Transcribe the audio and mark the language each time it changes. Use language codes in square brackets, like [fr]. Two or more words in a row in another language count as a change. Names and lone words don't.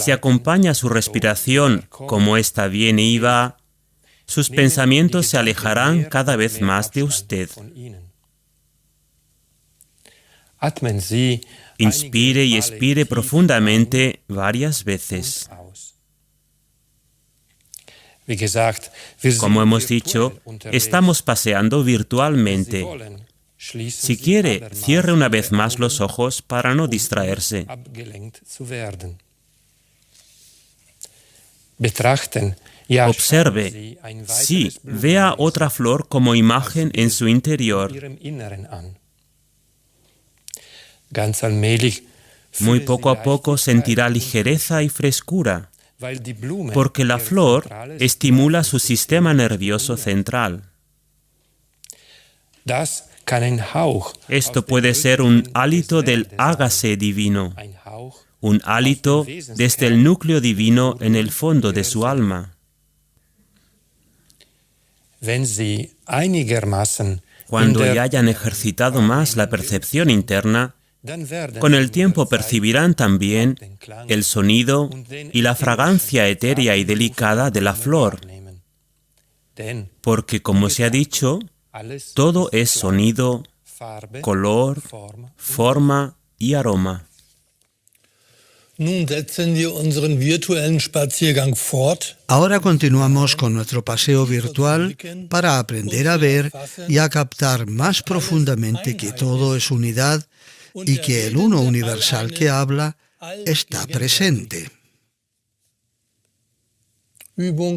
[es] Si acompaña su respiración como ésta viene y va, sus pensamientos se alejarán cada vez más de usted. [de] atmen Sie [es] Inspire y expire profundamente varias veces. [de] Wie gesagt, wir sind [es] Como hemos [de] virtuell [es] dicho, [de] unterwegs. [es] estamos paseando [de] Sie [es] virtualmente. [de] wollen, schließen [es] Si [de] Sie [es] quiere, [de] aber [es] cierre una vez [de] Ihre [es] más los [de] Augen, [es] ojos para no distraerse. [de] abgelenkt zu werden. Betrachten, ja, schauen [es] Observe, [de] Sie ein [es] sí, [de] weiteres [es] vea [de] Blumenwesen [es] otra flor como imagen en su [de] in [es] interior. [de] Ihrem Inneren an. Ganz allmählich [es] Muy [de] fühlen [es] poco [de] Sie [es] a poco [de] Leichtigkeit [es] sentirá [de] und [es] ligereza y frescura, [de] weil die Blumen [es] porque la [de] ihr [es] flor [de] zentrales [es] estimula su [de] Nervensystem [es] sistema nervioso [de] stimulieren. [es] central. [de] Das kann ein Hauch [es] Esto [de] aus dem [es] puede ser un [de] Wesen [es] hálito [de] des [es] del [de] Werdes [es] hágase divino, [de] sein. Ein Hauch [es] un hálito desde el núcleo divino en el fondo de su alma. [de] Wenn Sie einigermaßen [es] Cuando [de] in der [es] ya hayan ejercitado más la percepción interna, [de] dann werden [es] con [de] Sie [es] el tiempo [de] mit der Zeit [es] percibirán también [de] den Klang [es] el sonido y la fragancia etérea y delicada de la flor, [de] wahrnehmen. Denn [es] porque como se ha dicho, [de] alles [es] todo [de] ist [es] es [de] Klang, [es] sonido, [de] Farbe, [es] color, [de] Form. [es] forma y aroma. [de] Nun setzen wir unseren virtuellen Spaziergang fort. [es] Ahora continuamos con nuestro paseo virtual para aprender a ver y a captar más profundamente que todo es unidad y que el uno universal que habla está presente. [de] Übung